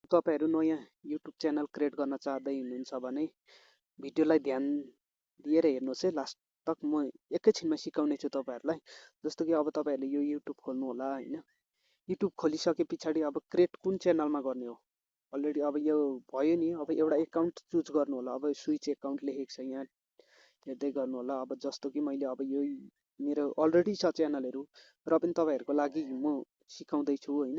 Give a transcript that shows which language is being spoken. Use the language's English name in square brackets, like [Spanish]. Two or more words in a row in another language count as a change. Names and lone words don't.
[Nepali] तपाईहरु नयाँ युट्युब [English] channel create [Nepali] गर्न चाहदै हुनुहुन्छ भने भिडियोलाई ध्यान दिएर हेर्नुहोस् है लास्ट तक। म एकैछिनमा सिकाउने छु तपाईहरुलाई। जस्तो कि अब तपाईहरुले यो युट्युब खोल्नु होला हैन। युट्युब खोलिसकेपछि अब क्रिएट कुन च्यानलमा गर्ने हो। अलरेडी अब यो भयो नि। अब एउटा एकाउन्ट चुज गर्नु होला। अब [English] switch account [Nepali] लेखेको छ यहाँ, हेर्दै गर्नु होला। अब जस्तो कि मैले अब यो मेरो अलरेडी छ च्यानलहरु, र पनि तपाईहरुको लागि म सिकाउँदै छु हैन।